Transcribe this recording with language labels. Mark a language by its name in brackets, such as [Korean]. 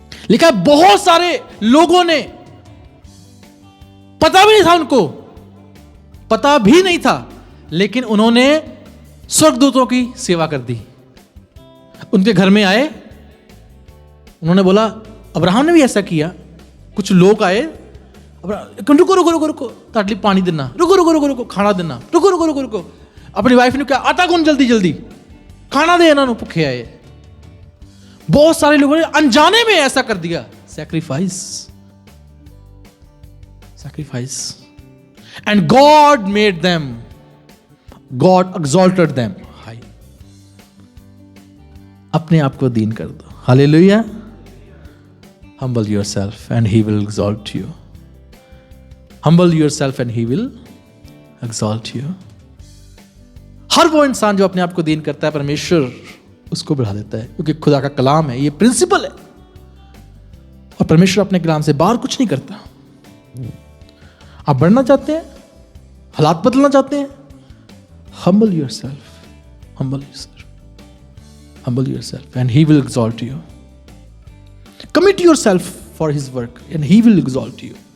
[Hindi] लिखा है बहुत सारे लोगों ने, पता भी नहीं था उनको, पता भी नहीं था, लेकिन उन्होंने स्वर्गदूतों की सेवा कर दी। उनके घर में आए, उन्होंने बोला, अब्राहम ने भी ऐसा किया। कुछ लोग आए, रुको रुको रुको रुको, ताटली पानी देना, रुको रुको रुको रुको, खाना देना, रुको रुको रुको रुको। अपनी वाइफ ने क्या, आटा गुन जल्दी जल्दी, खाना दे, इन्होंने भूखे आए। बहुत सारे लोगों ने अनजाने में ऐसा कर दिया। Sacrifice, sacrifice. [English] And God made them, God exalted them high. [Hindi] अपने आप को दीन कर दो। Hallelujah. [English] Humble yourself and he will exalt you. Humble yourself and he will exalt you. [Hindi] हर वो इंसान जो अपने आप को दीन करता है, परमेश्वर उसको बढ़ा देता है, क्योंकि खुदा का कलाम है, ये प्रिंसिपल है। और परमेश्वर अपने कलाम से बाहर कुछ नहीं करता। आप बढ़ना चाहते हैं, हालात बदलना चाहते हैं, [English] humble yourself, humble yourself, humble yourself and he will exalt you. Commit yourself for his work and he will exalt you.